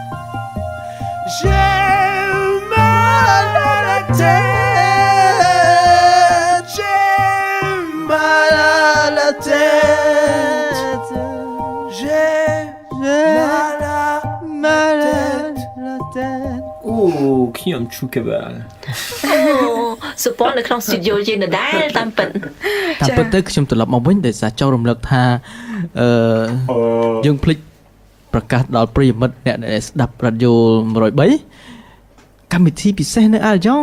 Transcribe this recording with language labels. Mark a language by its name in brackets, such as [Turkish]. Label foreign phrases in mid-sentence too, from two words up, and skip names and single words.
[French] J'ai mal à la tête. J'ai mal à la tête. J'ai mal à la tête. Oh, Kiam Chukabal. [Khmer] Oh, support នៅក្នុង studio យើងដដែលតាមពិត តាមពិតទៅខ្ញុំត្រឡប់មកវិញដោយសារចង់រំលឹកថាយើងភ្លេចប្រកាសដល់ប្រិយមិត្តអ្នកដែលស្ដាប់រ៉ាឌីយ៉ូ103កម្មវិធីពិសេសនៅអាល់យ៉ង់